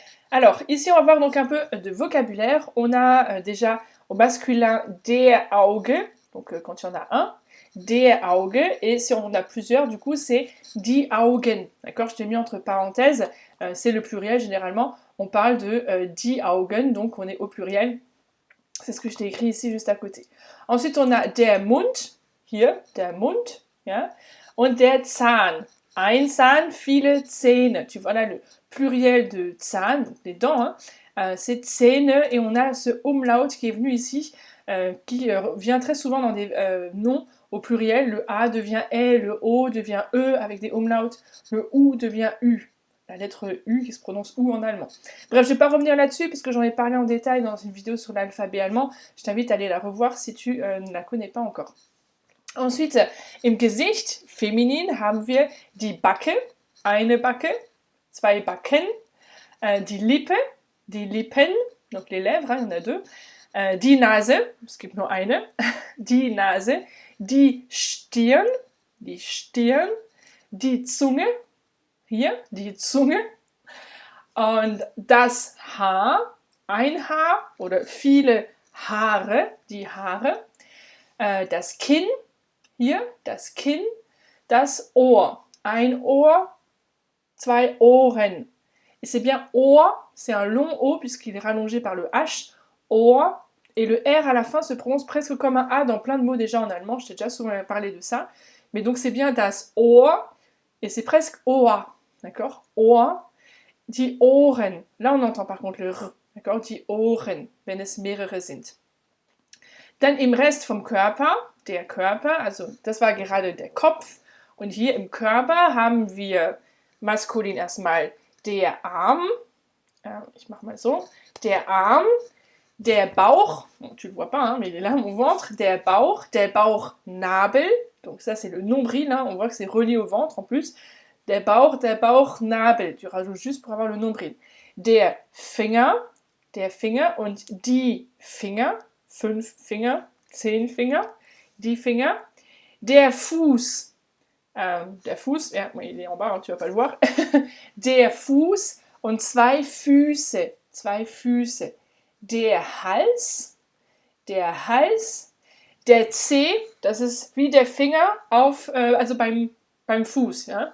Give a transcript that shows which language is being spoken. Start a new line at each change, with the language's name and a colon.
French: Alors ici on va voir donc un peu de vocabulaire. On a déjà au masculin der Auge, donc quand il y en a un, der Auge, et si on en a plusieurs, du coup, c'est die Augen. D'accord, je t'ai mis entre parenthèses, c'est le pluriel généralement. On parle de die Augen, donc on est au pluriel. C'est ce que je t'ai écrit ici juste à côté.
German: Ensuite, on a der Mund, hier, der Mund, ja, und der Zahn. Ein Zahn, viele Zähne.
French: Tu vois là le pluriel de Zahn, donc des dents, c'est Zähne, et on a ce umlaut qui est venu ici, qui vient très souvent dans des noms au pluriel. Le A devient E, le O devient E avec des umlauts, le OU devient U. La lettre U qui se prononce OU en allemand. Bref, je ne vais pas revenir là-dessus puisque j'en ai parlé en détail dans une vidéo sur l'alphabet allemand. Je t'invite à aller la revoir si tu ne la connais pas encore.
German: Ensuite, im Gesicht, feminin, haben wir die Backe, eine Backe, zwei Backen, die Lippe, die Lippen,
French: donc les lèvres, il y en a deux,
German: die Nase, es gibt nur eine, die Nase, die Stirn, die Zunge, hier, die Zunge, und das Haar, ein Haar oder viele Haare, die Haare, das Kinn, hier, das Kinn, das Ohr, ein Ohr, zwei Ohren.
French: Et c'est bien Ohr, c'est un long O puisqu'il est rallongé par le H, Ohr, et le R à la fin se prononce presque comme un A dans plein de mots déjà en allemand, je t'ai déjà souvent parlé de ça, mais donc c'est bien das Ohr, et c'est presque Ohr, d'accord, Ohr, die Ohren, là on entend par contre le R, d'accord, die Ohren,
German: wenn es mehrere sind. Dann im Rest vom Körper, der Körper, also das war gerade der Kopf, und hier im Körper haben wir maskulin erstmal der Arm, ich mache mal so, der Arm, der Bauch,
French: bon, tu le vois pas, mais il est là, mon ventre,
German: der Bauchnabel,
French: donc ça c'est le nombril, on voit que c'est relié au ventre en plus, der Bauchnabel, tu rajoutes juste pour avoir le nombril.
German: Der Finger und die Finger, 5 Finger, 10 Finger, die Finger.
French: Der Fuß, ja, il est en bas, tu vas pas le voir.
German: Der Fuß und 2 Füße, 2 Füße. Der Hals, der Zeh, das ist wie der Finger also beim Fuß, ja?